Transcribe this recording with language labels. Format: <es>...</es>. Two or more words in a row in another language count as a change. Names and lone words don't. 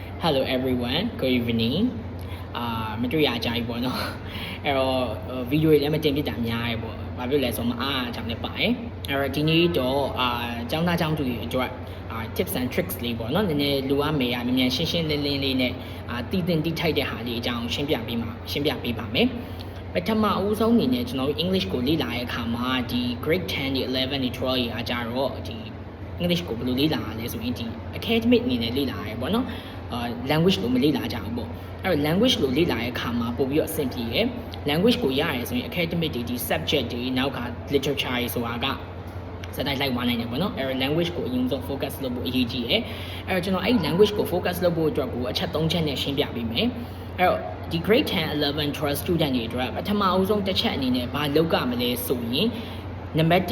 <en>Hello everyone, good evening.</en> <my>မတွေ့ရကြပြီပေါ့နော်အဲ့တော့ဗီဒီယိုလေးလည်းမတင်ပြတာများရေပေါ့ဘာဖြစ်လဲဆိုမအားအကြောင်းလည်းပါတယ်အဲ့တော့ဒီနေ့တော့ကျောင်းသားကျောင်းသူတွေအတွက်</my> <en>tips and tricks</en> <my>လေးပေါ့နော်နည်းနည်းလိုအပ်မေးရမြန်ရှင်းရှင်းလ င်းလင်းလေးနဲ့တည်တင်တိထိုက်တဲ့ဟာလေးအကြောင်းရှင်းပြပေးပါမယ်ပထမအဦးဆုံးအနေနဲ့ကျွန်တော်တို့ English ကိုလေ့လာတဲ့အခါမှာဒီ grade 10 11 12ရာကြ တော့ဒီ English ကိုဘယ်လိုလေ့လာရလဲဆိုရင်ဒီ academic အနေနဲ့လေ့လာရဲပေါ့နော်language လို့မလေ့လာကြဘူးပေါ့အဲ့တော့ language လို့လေ့လာတဲ့အခါမှာပို့ပြီးတော့အဆင်ပြေရယ် language ကိုရရဲဆိုရင် academic တွေဒီ subject တွေနောက်က literature တွေဆိုတာကစတိုက်လိုက်သွားနိုင်တယ်ပေါ့နော်အဲ့တော့ language ကိုအရင်ဆုံး focus လုပ်ဖို့အရေးကြီးရယ်အဲ့တော့ကျွန်တော်အဲ့ language ကို focus လုပ်ဖို့အတွက်ကိုအချက်၃ချက်နဲ့ရှင်းပြပေးမယ်အဲ့တော့ဒီ grade 10 11 12 student တွေအတွက်ပထမအဦးဆုံးတစ်ချက်အနေနဲ့ဘာလုပ်ကြမလဲဆိုရင်နံပါတ်</my>